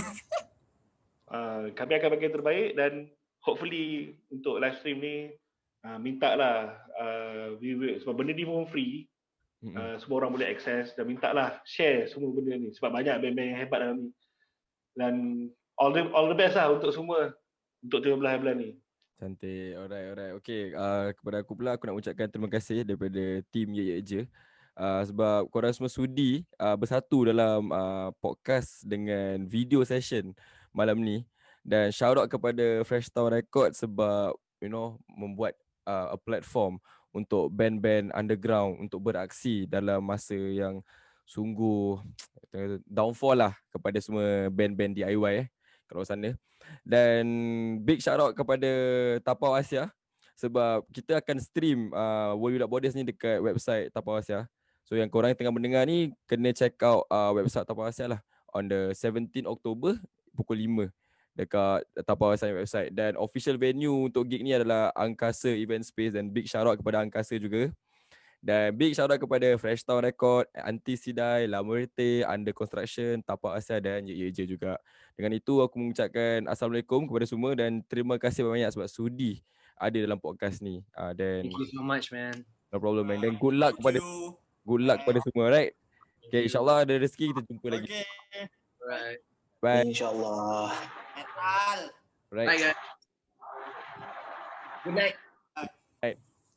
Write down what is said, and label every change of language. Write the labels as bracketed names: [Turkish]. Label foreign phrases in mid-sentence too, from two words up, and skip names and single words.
[Malay] Kami akan bagi yang terbaik, dan hopefully untuk [English] live stream [Malay] ni minta lah sebab benda ni pun free, semua orang boleh akses, dan minta lah share semua benda ni sebab banyak band-band yang hebat dalam ni, dan [English] all the best [Malay] lah untuk semua untuk 13 bulan ni. Cantik. Alright. Okay, kepada aku pula, aku nak ucapkan terima kasih daripada tim Ye Je sebab korang semua sudi bersatu dalam podcast dengan [English] video session [Malay] malam ni, dan [English] shout out [Malay] kepada Fresh Town Records sebab membuat [English] a platform [Malay] untuk band-band underground untuk beraksi dalam masa yang sungguh downfall lah kepada semua band-band DIY kat luar sana. Dan [English] big shout out [Malay] kepada Tapau Asia sebab kita akan stream World Without Borders ni dekat website Tapau Asia. So yang korang tengah mendengar ni kena [English] check out [Malay] website Tapau Asia lah [English] on the 17 October [Malay] pukul 5 dekat Tapau Asia website. Dan [English] official venue [Malay] untuk gig ni adalah Angkasa Event Space, dan [English] big shout out [Malay] kepada Angkasa juga. Dan [English] big shout out [Malay] kepada Fresh Town Record, Anti Sidai, La Muerte, Under Construction, Tapau Asia dan Ye Je juga. Dengan itu aku mengucapkan Assalamualaikum kepada semua, dan terima kasih banyak sebab sudi ada dalam podcast ni. [English] Thank you so much, man. No problem, man. Dan good luck [Malay] kepada semua, [English] right? [Malay] Okay, insyaAllah ada rezeki kita jumpa lagi. [English] Okay. Alright. Bye. [Malay] InsyaAllah. [English] Metal. Right. Bye guys. Good night. Right.